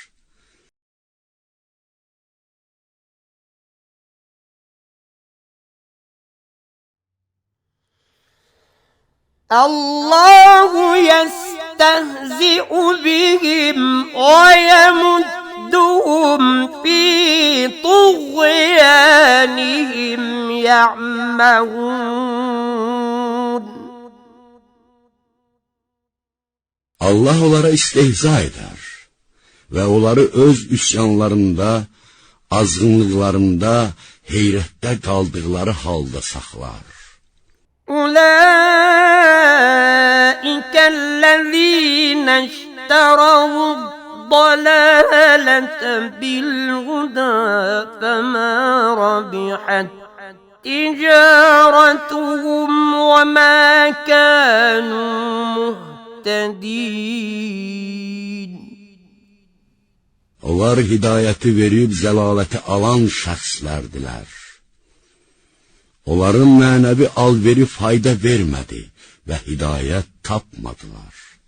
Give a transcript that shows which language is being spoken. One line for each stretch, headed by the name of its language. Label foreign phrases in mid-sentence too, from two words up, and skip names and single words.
Arabic: الله يستهزئ بهم ويمدهم في طغيانهم يعمهون.
Azerbaijani: Allah onlara istehza eder və onları öz üsyanlarında, azğınlıqlarında, heyrətdə qaldıqları halda saxlar.
Arabic: أولئك الذين اشتروا الضلالة بالهدى فما ربحت تجارتهم وما كانوا مهتدين.
Azerbaijani: Onlar hidayəti verib zəlaləti alan şəxslərdilər. Onların mənəvi alveri fayda vermədi və hidayət tapmadılar.